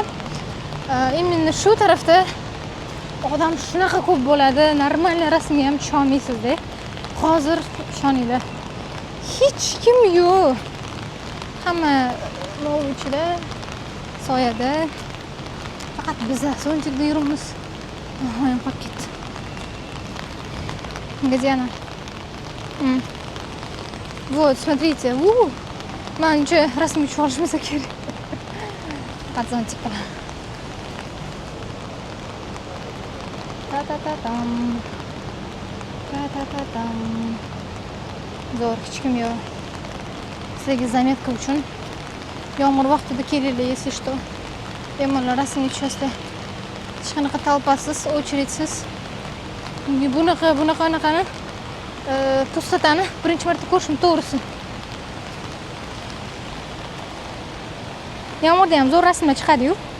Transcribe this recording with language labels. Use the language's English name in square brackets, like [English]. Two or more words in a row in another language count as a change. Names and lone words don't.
[Uzbek] Именно shu tarafda odam shunaqa ko'p bo'ladi, normal rasmga ham tusha olmaysiz-da. Hozir ishoninglar, hech kim yo'q. Hamma mall ichida, soyada. Faqat biz so'nchikda yuribmiz. Oyim qolib ketdi. [Russian] Где она? Вот, смотрите. [Uzbek] Mancha rasmga tushib olishmasa kerak. Faqat zo'ntik bilan. Ta-ta-ta-tam. Ta-ta-ta-tam. Zo'r, hech kim yo'q. Sizga zametka uchun yomg'ir vaqtida kelinglar, [Russian] если что. [Uzbek] Bemalol rasmga tushasizlar. Hech qanaqa talpasiz, очередsiz. Bunaqani to'satani birinchi marta ko'rishim to'g'risi. Yomg'irda ham zo'r rasmlar chiqadi-yu.